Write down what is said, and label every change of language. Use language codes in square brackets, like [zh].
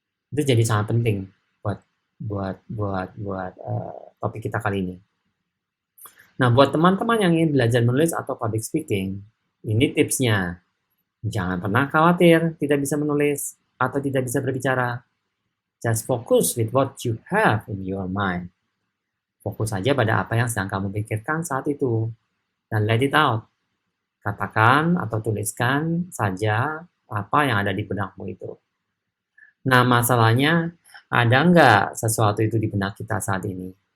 [id] Itu jadi sangat penting buat topik kita kali ini. Nah, buat teman-teman yang ingin belajar menulis atau public speaking, ini tipsnya. Jangan pernah khawatir tidak bisa menulis atau tidak bisa berbicara. [en] Just focus with what you have in your mind. [id] Fokus saja pada apa yang sedang kamu pikirkan saat itu. Dan [en] let it out. [id] Katakan atau tuliskan saja apa yang ada di benakmu itu. Nah, masalahnya, ada nggak sesuatu itu di benak kita saat ini?